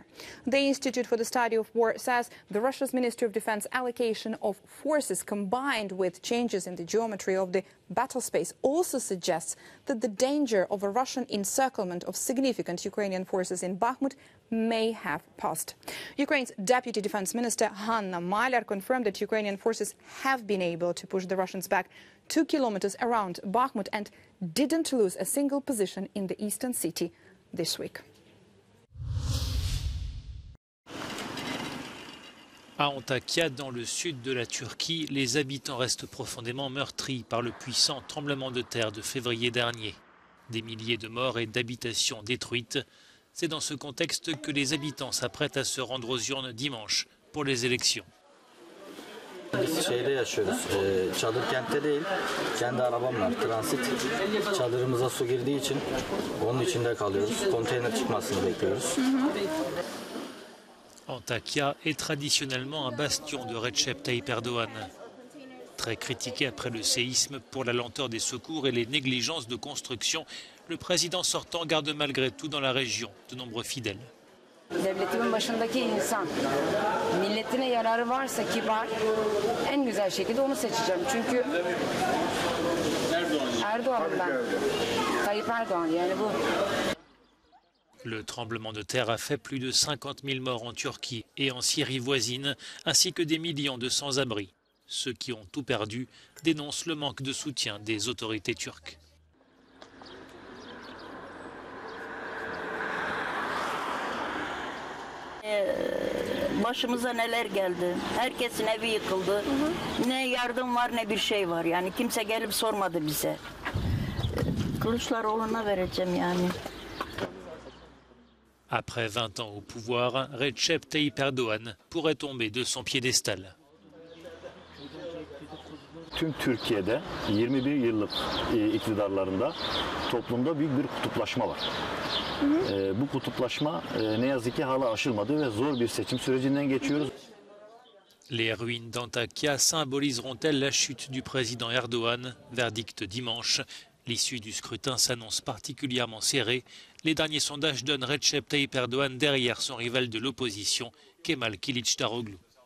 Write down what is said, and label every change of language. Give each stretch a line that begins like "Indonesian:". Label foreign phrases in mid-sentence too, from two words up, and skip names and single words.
English: The Institute for the Study of War says the Russia's Ministry of Defense allocation of forces combined with changes in the geometry of the battle space also suggests that the danger of a Russian encirclement of significant Ukrainian forces in Bakhmut may have passed. Ukraine's Deputy Defense Minister Hanna Maliar confirmed that Ukrainian forces have been able to push the Russians back 2 kilometers around Bakhmut and didn't lose a single position in the eastern city this week.
French: À Antakya, dans le sud de la Turquie, les habitants restent profondément meurtris par le puissant tremblement de terre de février dernier. Des milliers de morts et d'habitations détruites. C'est dans ce contexte que les habitants s'apprêtent à se rendre aux urnes dimanche pour les élections.
Turkish: Biz şeyde yaşıyoruz, çadır kentte değil, kendi arabam var, transit. Çadırımıza su girdiği için onun içinde kalıyoruz, konteyner çıkmasını bekliyoruz.
French: Antakya est traditionnellement un bastion de Recep Tayyip Erdogan. Très critiqué après le séisme pour la lenteur des secours et les négligences de construction, le président sortant garde malgré tout dans la région de nombreux fidèles.
Turkish: Devletimin başındaki insan, milletine yararı varsa kibar, en güzel şekilde onu seçeceğim. Çünkü Erdoğan'ım ben, Tayyip Erdoğan yani bu.
French: Le tremblement de terre a fait plus de 50 000 morts en Turquie et en Syrie voisine, ainsi que des millions de sans-abri. Ceux qui ont tout perdu dénoncent le manque de soutien des autorités turques.
Turkish: Başımıza neler geldi. Herkesin evi yıkıldı. Ne yardım var ne bir şey var. Yani kimse gelip sormadı bize. Kılıçdaroğlu'na vereceğim yani.
French: Après 20 ans au pouvoir, Recep Tayyip Erdoğan pourrait tomber de son piédestal.
Turkish: Tüm Türkiye'de 21 yıllık iktidarlarında toplumda büyük bir kutuplaşma var. Bu kutuplaşma ne yazık ki hala aşılmadı ve zor bir seçim sürecinden geçiyoruz.
French: Les ruines d'Antakya symboliseront-elles la chute du président Erdoğan? Verdict dimanche. L'issue du scrutin s'annonce particulièrement serrée. Les derniers sondages donnent Recep Tayyip Erdoğan derrière son rival de l'opposition, Kemal Kılıçdaroğlu.